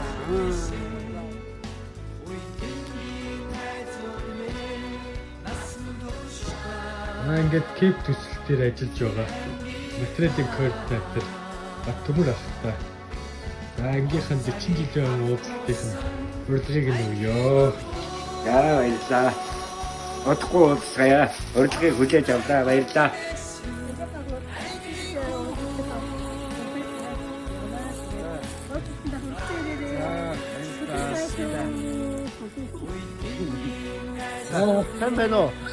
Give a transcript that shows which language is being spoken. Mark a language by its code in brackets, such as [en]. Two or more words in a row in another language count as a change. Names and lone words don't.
[mn] Ингээд кейп төсөл дээр ажиллаж байгаа. Материалын координатор Баттөмөр ахтай. За ангийнхан 40 жилийн уулзалтын урилгыг нь өгөө. [ko] 야, 맛있다. 어떻게 уулзгая? [mn] урилгыг хүлээж авлаа. баярлалаа. [ko] 선배노.